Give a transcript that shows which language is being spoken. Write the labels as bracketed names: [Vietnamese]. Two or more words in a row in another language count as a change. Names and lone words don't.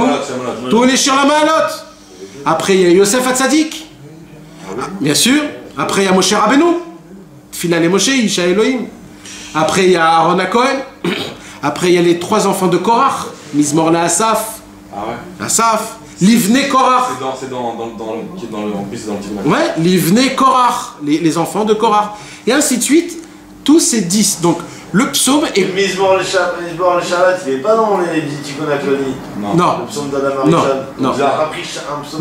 [French] Tous les Shir Lamalot. Après, il y a Yosef Hatzadik. Bien sûr. Après, il y a Moshe Rabbeinu. [Hebrew] תפילה למשה, איש האלוהים. [French] Après, il y a Aaron HaKohen. Après, il y a les 3 enfants de Korach. [Hebrew] מזמור לאסף. [French] Ah ouais. [Hebrew] אסף. לבני קרח. [French] C'est dans le ouais, [Hebrew] לבני קרח. [French] Les enfants de Korach. Et ainsi de suite. Tous ces 10. Donc, le psaume est... [Hebrew] מזמור לשבת, [French] il n'est pas dans les [Hebrew] תיקון הכללי. [French] Non. Le psaume d'Adam Arishon. Non. Vous avez appris un psaume.